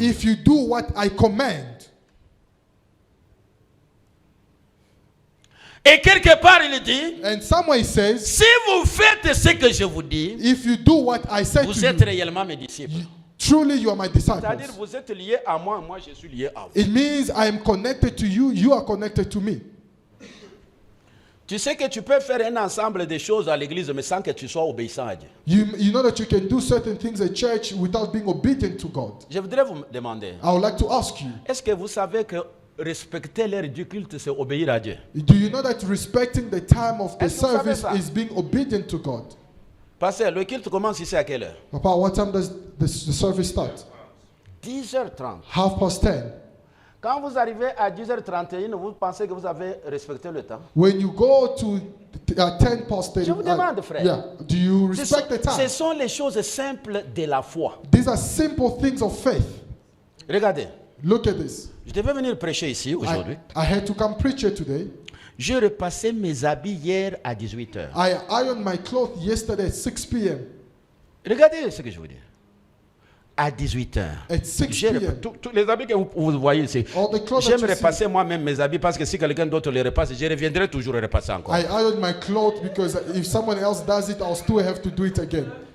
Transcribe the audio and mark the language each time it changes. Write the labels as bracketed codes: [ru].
[en] if you do what I command. [fr] Et quelque part, il dit, [en] And somewhere it says, [fr] si vous faites ce que je vous dis, [en] if you do what I say [fr] vous [en] to [fr] êtes [en] you, [fr] réellement mes disciples. [en] truly you are my [fr] C'est-à-dire, [en] disciples. [fr] vous êtes liés à moi, moi je suis lié à vous. [en] It means I am connected to you, you are connected to me. [fr] Tu sais que tu peux faire un ensemble de choses à l'église, mais sans que tu sois obéissant à Dieu. [en] You know that you can do certain things at church without being obedient to God. [fr] Je voudrais vous demander, [en] I would like to ask you, [fr] est-ce que vous savez que respecter l'heure du culte, c'est obéir à Dieu? [en] do you know that respecting the time of the [fr] Est-ce que vous savez [en] service [fr] ça? [en] is being obedient to God? [fr] Pasteur, le culte commence ici à quelle heure? [en] Papa, what time does the service start? [fr] 10h30. [en] 10:30. [fr] Quand vous arrivez à 10h31, vous pensez que vous avez respecté le temps? [en] When you go to 10 past 30, [fr] Je vous demande, frère. [en] yeah, do you [fr] Ce [en] respect the [fr] ce [en] time? [fr] sont les choses simples de la foi. [en] These are simple things of faith. [fr] Regardez, [en] Look at this. [fr] je devais venir prêcher ici aujourd'hui. [en] I had to come preach here today. [fr] J'ai repassé mes habits hier à 18h. [en] I ironed my clothes yesterday at 6 p.m. [fr] Regardez ce que je veux dire. À 18h. [en] At 6 p.m. [fr] Tous les habits que vous voyez ici. [en] All the clothes that [fr] J'aime [en] you see. [fr] repasser moi-même mes habits parce que si quelqu'un d'autre les repasse, je reviendrai toujours les repasser encore. [en] I ironed my clothes because if someone else does it, I'll still have to do it again.